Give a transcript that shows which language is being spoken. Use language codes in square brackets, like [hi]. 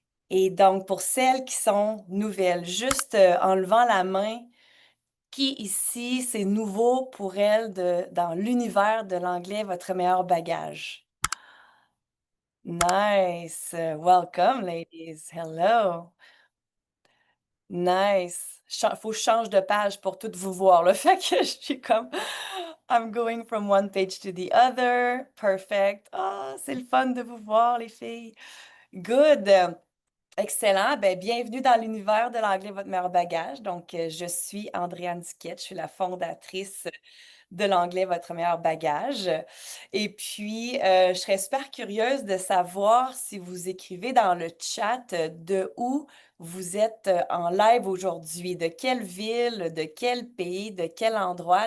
[fr] Et donc, pour celles qui sont nouvelles, juste en levant la main, qui ici, c'est nouveau pour elle dans l'univers de l'anglais, votre meilleur bagage? [en] Nice. Welcome, ladies. Hello. Nice. [fr] Faut que je change de page pour toutes vous voir, là. Fait que je suis comme, [en] I'm going from one page to the other. Perfect. [fr] Ah, c'est le fun de vous voir, les filles. [en] Good. Excellent. [fr] Ben, bienvenue dans l'univers de l'anglais, votre meilleur bagage. Donc, je suis Andréane Duquette. Je suis la fondatrice de l'anglais, votre meilleur bagage. Et puis, je serais super curieuse de savoir si vous écrivez dans le chat de où vous êtes en live aujourd'hui, de quelle ville, de quel pays, de quel endroit.